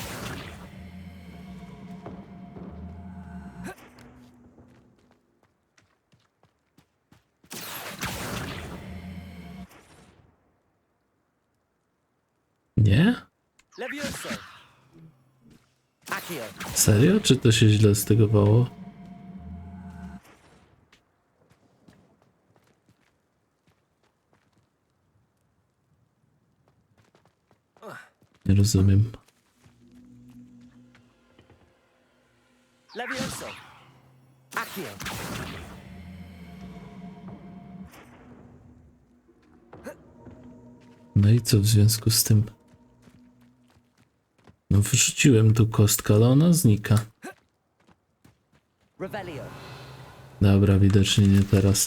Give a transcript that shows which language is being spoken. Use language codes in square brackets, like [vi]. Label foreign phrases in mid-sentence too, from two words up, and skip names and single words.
[pl] Nie? Levioso. Accio. Serio? Czy to się źle stegowało? Nie rozumiem. Levioso. Accio. No i co w związku z tym? No wrzuciłem tu kostkę, ale ona znika. Revelio. Dobra, widocznie nie teraz.